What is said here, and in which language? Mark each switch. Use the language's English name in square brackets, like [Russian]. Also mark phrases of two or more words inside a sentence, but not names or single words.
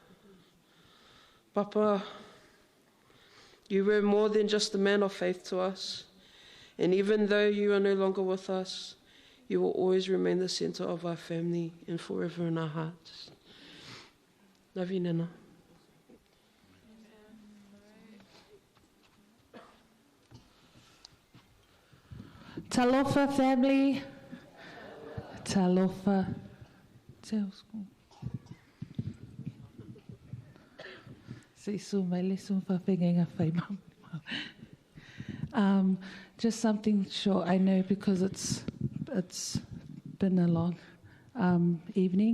[English] Papa, you were more than just a man of faith to us. And even though you are no longer with us, you will always remain the center of our family and forever in our hearts. Love you, Nana. Talofa family. Talofa. Just something short, I know, because it's been a long evening.